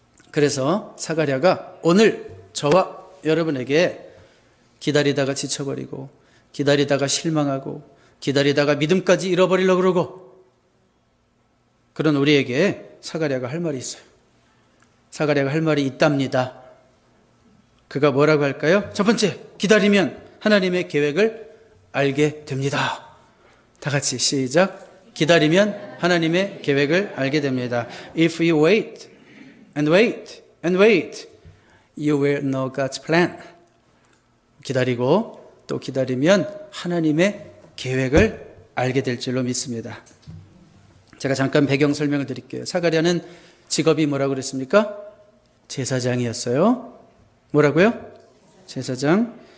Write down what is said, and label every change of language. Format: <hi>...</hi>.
<ko>그래서 사가랴가 오늘 저와 여러분에게 기다리다가 지쳐버리고, 기다리다가 실망하고, 기다리다가 믿음까지 잃어버리려고 그러고, 그런 우리에게 사가랴가 할 말이 있어요. 사가랴가 할 말이 있답니다. 그가 뭐라고 할까요? 첫 번째, 기다리면 하나님의 계획을 알게 됩니다. 다 같이 시작. 기다리면 하나님의 계획을 알게 됩니다.</ko> <en>If you wait and wait and wait, you will know God's plan.</en> <ko>기다리고 또 기다리면 하나님의 계획을 알게 될 줄로 믿습니다. 제가 잠깐 배경 설명을 드릴게요. 사가랴는 직업이 뭐라고 그랬습니까? 제사장이었어요. 뭐라고요? 제사장.</ko>